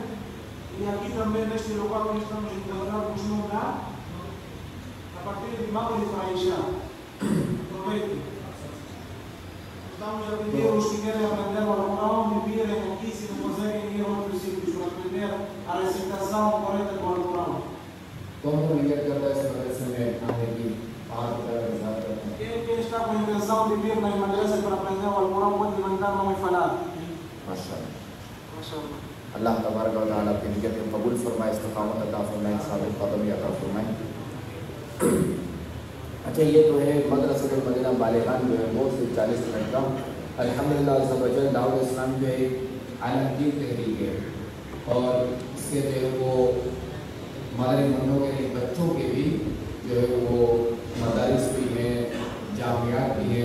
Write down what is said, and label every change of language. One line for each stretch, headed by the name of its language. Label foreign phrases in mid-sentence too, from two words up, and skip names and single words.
Portuguese: E aqui também, neste local onde estamos enquadrados, costumam dar a partir de Maghrib para Isha. Aproveite. Estamos a pedir os que querem aprender o Alcorão de virem aqui, se não conseguem ir a outros sítios para aprender a recitação correta do Alcorão.
Urdu: کون نیت کرتا ہے اس مدرسے میں آنے کی?
Portuguese: Quem está com a intenção de vir nas madrasas para aprender o Alcorão pode levantar a mão e falar. Maşallah.
Arabic: الله تبارك وتعالى
Urdu: کی نیت کو قبول فرمائے، استقامت عطا فرمائے، ثابت قدم عطا فرمائے. اچھا، یہ تو ہے مدرستہ المدینہ بالغان جو ہے وہ صرف 40 منٹ کا. الحمدللہ سبجل دعوت اسلام جو ہے عالمگیر تحریک ہے، اور اس کے جو ہے وہ مدرسوں کے بچوں کے بھی جو ہے وہ مدارس بھی ہیں، جامعات بھی ہیں.